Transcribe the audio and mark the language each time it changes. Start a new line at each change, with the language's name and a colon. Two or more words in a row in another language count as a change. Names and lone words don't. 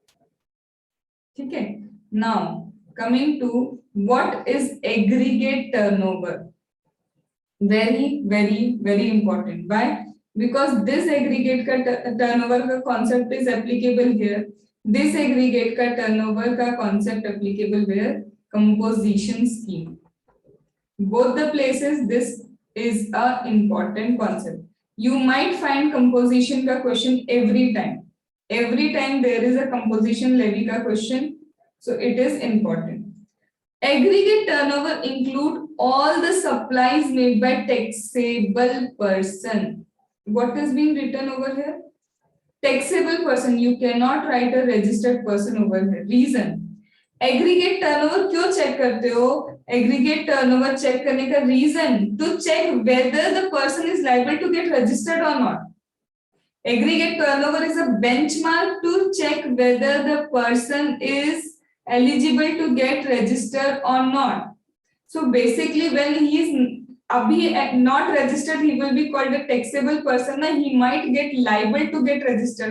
English: Okay. Now, coming to what is aggregate turnover? Very, very, very important. Why? Because this aggregate turnover ka concept is applicable here. This aggregate ka turnover ka concept applicable where? Composition scheme. Both the places this is a important concept. You might find composition ka question every time. Every time there is a composition levy ka question. So it is important. Aggregate turnover include all the supplies made by taxable person. What is being written over here? Taxable person. You cannot write a registered person over here. Reason. Aggregate turnover
Hindi: क्यों check करते हो?
English: Aggregate turnover check
Hindi: करने का
English: reason to check whether the person is liable to get registered or not. Aggregate turnover is a benchmark to check whether the person is eligible to get registered or not. So basically, when he is not registered, he will be called a taxable person and he might get liable to get registered.